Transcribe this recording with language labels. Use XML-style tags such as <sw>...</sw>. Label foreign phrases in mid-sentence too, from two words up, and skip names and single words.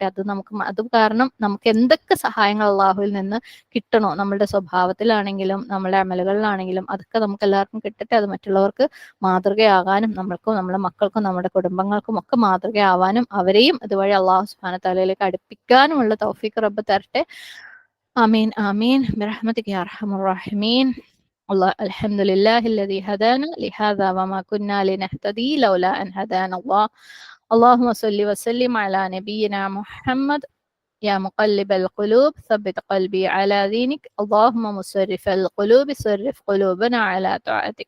<ml>അത് കാരണം നമുക്ക് എന്തൊക്കെ സഹായങ്ങൾ അള്ളാഹുവിൽ നിന്ന് കിട്ടണോ, നമ്മളുടെ സ്വഭാവത്തിലാണെങ്കിലും നമ്മുടെ അമലുകളിലാണെങ്കിലും, അതൊക്കെ നമുക്ക് എല്ലാവർക്കും കിട്ടട്ടെ. അത് മറ്റുള്ളവർക്ക് മാതൃകയാകാനും നമ്മൾക്കും നമ്മുടെ മക്കൾക്കും നമ്മുടെ കുടുംബങ്ങൾക്കും ഒക്കെ മാതൃകയാവാനും അവരെയും അതുവഴി അള്ളാഹു</ml> <ar>سبحانه وتعالى</ar> <ml>അടുപ്പിക്കാനുമുള്ള തൗഫീഖ് റബ്ബ് തരട്ടെ.</ml> <ar>آمين آمين برحمتك يا أرحم الراحمين. الله الحمد لله الذي هدانا لهذا وما كنا لنهتدي لولا أن هدانا الله. اللهم صل وسلم على نبينا محمد. يا مقلب القلوب ثبت قلبي على دينك. اللهم مصرف القلوب صرف قلوبنا على طاعتك.</ar>